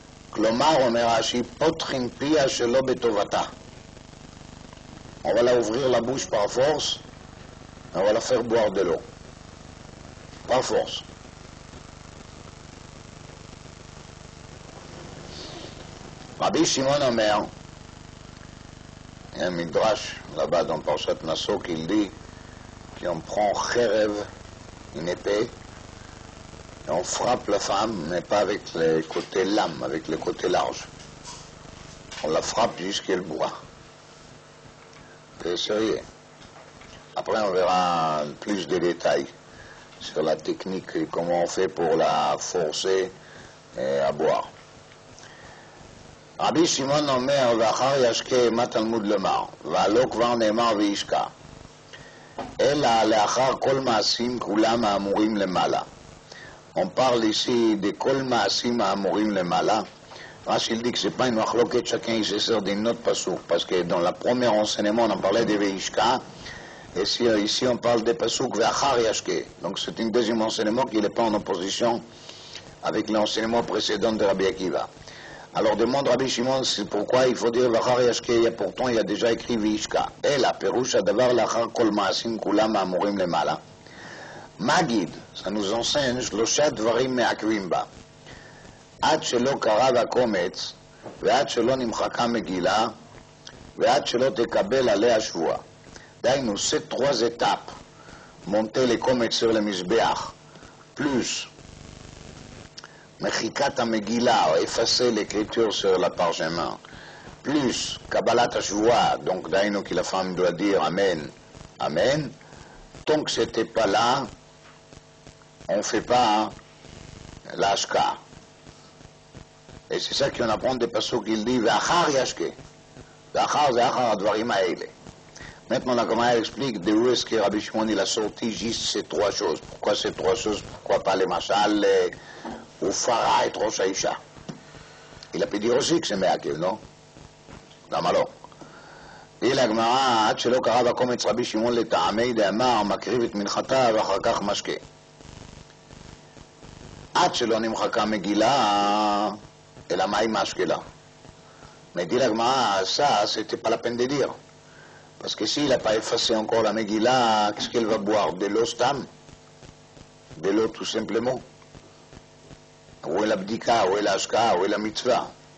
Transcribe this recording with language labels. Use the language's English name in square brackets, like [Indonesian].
[Hebrew] כלומר, אומר רש"י, פותחים פיה שלא בטובתה. [French] On va la ouvrir la bouche par force, on va la faire boire de l'eau. Par force. Rabbi Shimon Omer, il y a un midrash là-bas dans Parshat Nassau qui dit qu'on prend cherev, une épée, et on frappe la femme, mais pas avec les côtés lame, avec les côtés larges. On la frappe jusqu'à qu'elle boit. C'est sérieux. Après, on verra plus de détails sur la technique et comment on fait pour la forcer à boire. [Hebrew] רבי שמעון אומר, ואחר ישקה, מה תלמוד לומר? והלא כבר נאמר וישקע. אלא לאחר כל מעשים כולם האמורים למעלה. [French] On parle ici de כל מעשים האמורים למעלה. Rachid dit que c'est pas une machloket, chacun il se sert d'une autre pasouk, parce que dans le premier enseignement on en parlait de Veishka, et ici on parle des pasouk ve'achar yashke. Donc c'est un deuxième enseignement qui n'est pas en opposition avec l'enseignement précédent de Rabbi Akiva. Alors demande Rabbi Shimon c'est pourquoi il faut dire ve'achar yashke, et pourtant il y a déjà écrit Veishka. Et la perouche adavar l'achar kol ma'asim kulam amurim lemala. Magid, ça nous enseigne shlosha dvarim me'akvim ba. [Hebrew] עד שלא קרא בקומץ, ועד שלא נמחקה מגילה, ועד שלא תקבל עליה שבועה. [French] דהיינו, ces trois étapes, monter les קומץ sur le מזבח, plus מחיקת המגילה, ou effacer l'écriture sur la parchemin, plus קבלת השבועה, donc דהיינו que la femme doit dire Amen, Amen, tant que c'était pas là, on ne fait pas l'ashka. Et c'est ça qu'on apprend des passouk qu'il dit V'achar yashke. V'achar c'est achar advarim ha'ele. Maintenant la Gemara explique d'où est-ce que Rabbi Shimon il a sorti juste ces trois choses. Pourquoi ces trois choses? Pourquoi pas les machal ou Farah et Rosh Haïcha? Il a pu dire aussi que c'est Me'akev, non? למה לא? dit la Gemara [Hebrew] עד שלא קרא בקומץ רבי שמעון לטעמי דאמר מקריב את מנחתה ואחר כך משקה. עד שלא נמחקה מגילה et la maille masquela. [French] Mais dit la Gemara, ça, c'était pas la peine de dire. Parce que s'il n'a pas effacé encore la Megillah, qu'est-ce qu'elle va boire? De l'eau stam? De l'eau tout simplement? Où est la bdika? Où est la ashka? Où est la mitzvah?